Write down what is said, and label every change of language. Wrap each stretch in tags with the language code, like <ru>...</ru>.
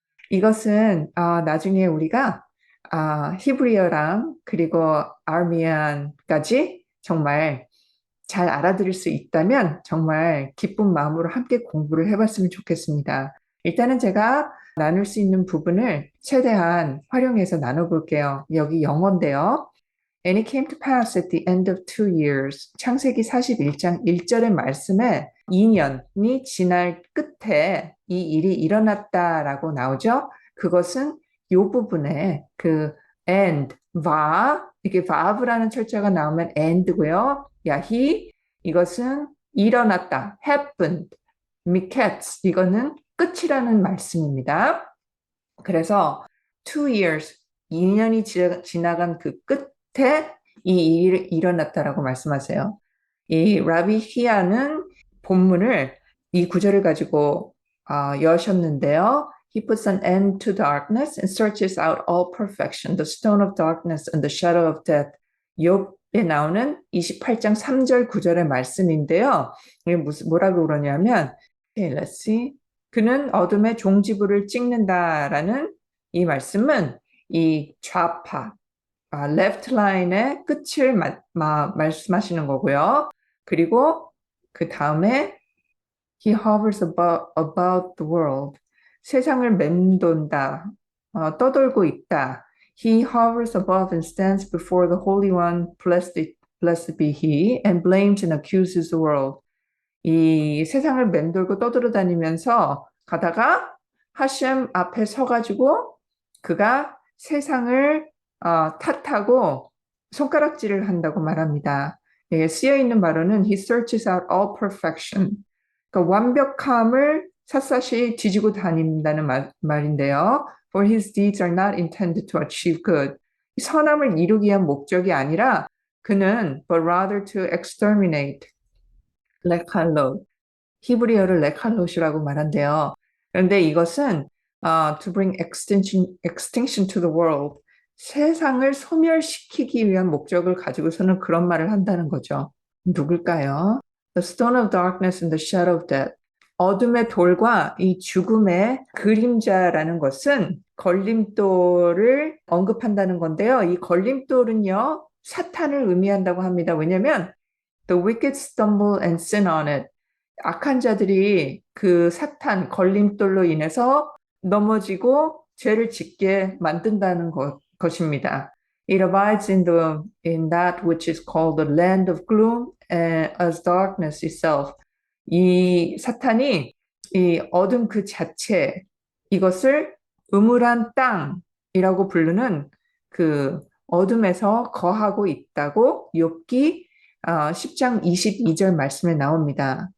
<ko>이것은 나중에 우리가 히브리어랑 그리고 아르미안까지 정말 잘 알아들을 수 있다면 정말 기쁜 마음으로 함께 공부를 해봤으면 좋겠습니다. 일단은 제가 나눌 수 있는 부분을 최대한 활용해서 나눠볼게요. 여기 영어인데요.</ko> <en>And it came to pass at the end of 2 years.</en> <ko>창세기 41장 1절의 말씀에 2년이 지날 끝에 이 일이 일어났다라고 나오죠. 그것은 이 부분에 그 and, va, 이게 vave라는 철자가 나오면 and고요. 야히, 이것은 일어났다, happened. miketz, 이거는 끝이라는 말씀입니다. 그래서</ko> <en>2 years,</en> <ko>2년이 지나간 그 끝에 이 일이 일어났다라고 말씀하세요. 이 라비 히야는 본문을 이 구절을 가지고 여셨는데요.</ko> <en>He puts an end to darkness and searches out all perfection, the stone of darkness and the shadow of death.</en> <ko>욥에 나오는 28장 3절 9절의 말씀인데요. 이게 뭐라고 그러냐면,</ko> <en>okay, let's see.</en> <ko>그는 어둠의 종지부를 찍는다라는 이 말씀은 이 좌파,</ko> <en>left line</en> <ko>의 끝을 말씀하시는 거고요. 그리고 그 다음에</ko> <en>he hovers about the world.</en> <ko>세상을 맴돈다, 떠돌고 있다.</ko> <en>He hovers above and stands before the Holy One, blessed be he, and blames and accuses the world.</en> <ko>이 세상을 맴돌고 떠돌아다니면서 가다가 하셴 앞에 서가지고 그가 세상을 탓하고 손가락질을 한다고 말합니다. 예, 쓰여 있는 말로는</ko> <en>He searches out all perfection.</en> <ko>그러니까 완벽함을 샅샅이 뒤지고 다닌다는 말인데요.</ko> <en>For his deeds are not intended to achieve good.</en> <ko>선함을 이루기 위한 목적이 아니라 그는</ko> <en>but rather to exterminate.</en> <ko>레칼롯, 히브리어를 레칼롯이라고 말한대요. 그런데 이것은</ko> <en>to bring extinction to the world,</en> <ko>세상을 소멸시키기 위한 목적을 가지고서는 그런 말을 한다는 거죠. 누굴까요?</ko> <en>The stone of darkness and the shadow of death.</en> <ko>어둠의 돌과 이 죽음의 그림자라는 것은 걸림돌을 언급한다는 건데요. 이 걸림돌은요, 사탄을 의미한다고 합니다. 왜냐하면</ko> <en>The wicked stumble and sin on it.</en> <ko>악한 자들이 그 사탄, 걸림돌로 인해서 넘어지고 죄를 짓게 만든다는 것입니다.</ko> <en>It abides in that which is called the land of gloom as darkness itself.</en> <ko>이 사탄이 이 어둠 그 자체, 이것을 음울한 땅이라고 부르는 그 어둠에서 거하고 있다고 욥기 10장 22절 말씀에 나옵니다.</ko>